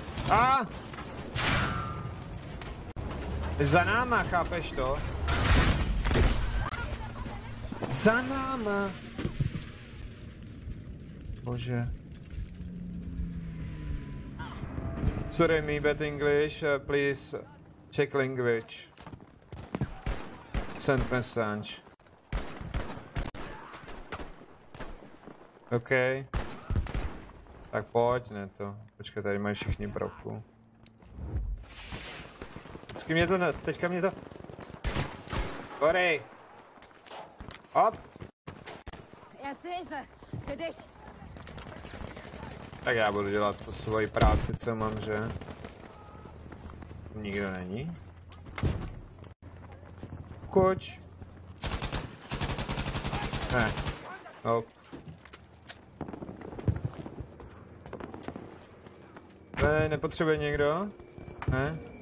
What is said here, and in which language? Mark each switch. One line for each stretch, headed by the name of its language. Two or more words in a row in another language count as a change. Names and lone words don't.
Czech: A! Za náma, chápeš to? Za náma! Bože.
English: Sorry, me bad English, please check language. Send message. OK.
Czech: Tak pojď, ne to. Počkej, tady mají všichni broku. Vždycky mě to ne... Teďka mě to... Korej! Hop!
German: Erste Hilfe. Für dich.
Czech: Tak já budu dělat tu svoji práci, co mám, že? Nikdo není. Koč. Ne. Hop. Ne, nepotřebuje někdo? Ne?